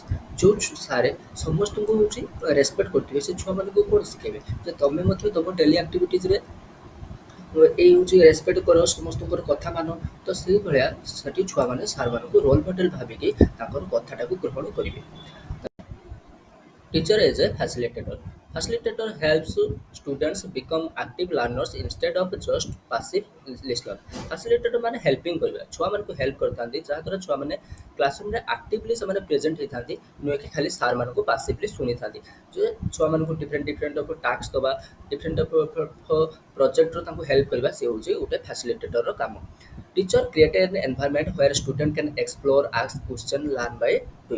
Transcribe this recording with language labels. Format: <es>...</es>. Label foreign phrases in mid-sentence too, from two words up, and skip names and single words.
<or>ଯେଉଁ ସାରେ ସମସ୍ତଙ୍କୁ ହେଉଛି ରେସ୍ପେକ୍ଟ କରୁଥିବେ ସେ ଛୁଆମାନଙ୍କୁ କ'ଣ ଶିଖେଇବେ ଯେ ତୁମେ ମଧ୍ୟ ତୁମ</or> <en>daily activities</en> <or>ଏଇ ହେଉଛି ରେସ୍ପେକ୍ଟ କର ସମସ୍ତଙ୍କର କଥା ମାନ ତ ସେଇଭଳିଆ ସେଠି ଛୁଆମାନେ ସାର୍ମାନଙ୍କୁ</or> <en>role model</en> <or>ଭାବିକି ତାଙ୍କର କଥାଟାକୁ ଗ୍ରହଣ କରିବେ।</or> <en>Teacher is a facilitator. Facilitator helps students become active learners instead of just passive listeners.</en> <or>Facilitator ମାନେ ହେଲ୍ପିଂ କରିବା ଛୁଆମାନଙ୍କୁ ହେଲ୍ପ କରିଥାନ୍ତି ଯାହାଦ୍ୱାରା ଛୁଆମାନେ କ୍ଲାସରୁମ୍ରେ ଆକ୍ଟିଭଲି ସେମାନେ ପ୍ରେଜେଣ୍ଟ ହେଇଥାନ୍ତି ନୁହେଁ କି ଖାଲି ସାର୍ମାନଙ୍କୁ ପାସିଭଲି ଶୁଣିଥାନ୍ତି। ଯେ ଛୁଆମାନଙ୍କୁ</or> <en>different of task</en> <or>ଦେବା</or> <en>different of projector</en> <or>ତାଙ୍କୁ ହେଲ୍ପ କରିବା ସେ ହେଉଛି ଗୋଟେ ଫ୍ୟାସିଲିଟେଟରର କାମ।</or> <en>teacher create an environment where student can explore ask question learn by doing.</en>